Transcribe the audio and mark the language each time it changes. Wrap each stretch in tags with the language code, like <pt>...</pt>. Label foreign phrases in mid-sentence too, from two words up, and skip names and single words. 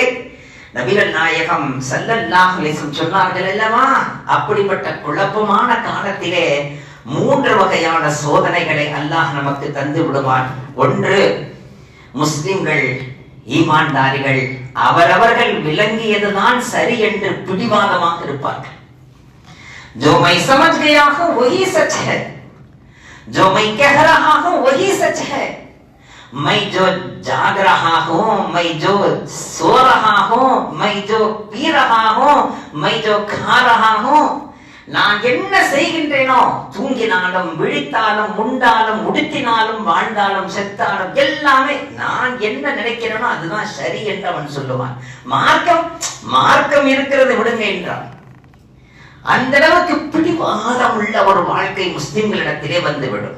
<ta>நபிகள் நாயகம்</ta> <ar>صلى الله عليه وسلم</ar> <ta>சொன்னார்கள் அல்லவா, அப்படிப்பட்ட குழப்பமான காலத்திலே 3 வகையான சோதனைகளை அல்லாஹ் நமக்கு தந்து விடுவான். ஒன்று, முஸ்லிம்கள் ஈமான்தாரிகள் அவரவர்கள் விளங்கியதுதான் சரி என்று பிடிவாதமாக இருப்பார்கள்.</ta> <hi>जो मैं समझ गया हूं वही सच है, जो मैं कह रहा हूं वही सच है, मैं जो जाग रहा हूं, मैं जो सो रहा हूं, मैं जो पी रहा हूं, मैं जो खा रहा हूं,</hi> <ta>நான் என்ன செய்கின்றேனோ, தூங்கினாலும் விழித்தாலும் உண்டாலும் உடுத்தினாலும் வாழ்ந்தாலும் செத்தாலும் எல்லாமே நான் என்ன நினைக்கிறேனோ அதுதான் சரி என்று அவன் சொல்லுவான். மார்க்கம் இருக்கிறது விடுங்க என்றான். அந்த அளவுக்கு பிடிவாதம் உள்ள ஒரு வாழ்க்கை முஸ்லிம்களிடத்திலே வந்துவிடும்.</ta>